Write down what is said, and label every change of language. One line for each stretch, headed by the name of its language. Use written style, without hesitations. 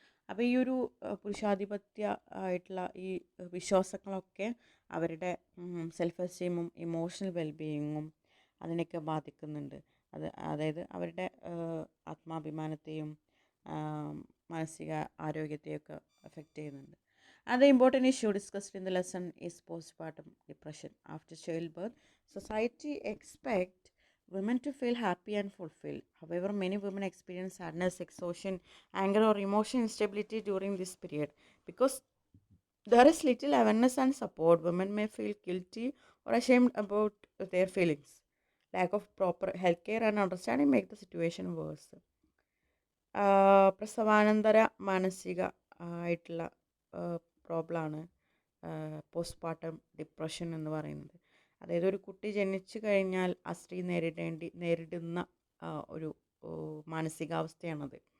Malayalam: അപ്പോൾ ഈ ഒരു പുരുഷാധിപത്യ ആയിട്ടുള്ള ഈ വിശ്വാസങ്ങളൊക്കെ അവരുടെ സെൽഫ് എസ്റ്റീമും ഇമോഷണൽ വെൽബീയിങ്ങും അതിനെയൊക്കെ ബാധിക്കുന്നുണ്ട്. അതായത് അവരുടെ ആത്മാഭിമാനത്തെയും മാനസിക ആരോഗ്യത്തെയൊക്കെ എഫക്റ്റ് ചെയ്യുന്നുണ്ട്.
English: Another important issue discussed in the lesson is postpartum depression. After childbirth, society expect women to feel happy and fulfilled. However, many women experience sadness, exhaustion, anger, or emotional instability during this period. Because there is little awareness and support, women may feel guilty or ashamed about their feelings. Lack of proper healthcare and understanding make the situation worse.
Malayalam: പ്രസവാനന്തര മാനസിക ആയിട്ടുള്ള പ്രോബ്ലമാണ് postpartum depression എന്ന് പറയുന്നത്. അതായത് ഒരു കുട്ടി ജനിച്ചു കഴിഞ്ഞാൽ ആ സ്ത്രീ നേരിടുന്ന ഒരു മാനസികാവസ്ഥയാണത്.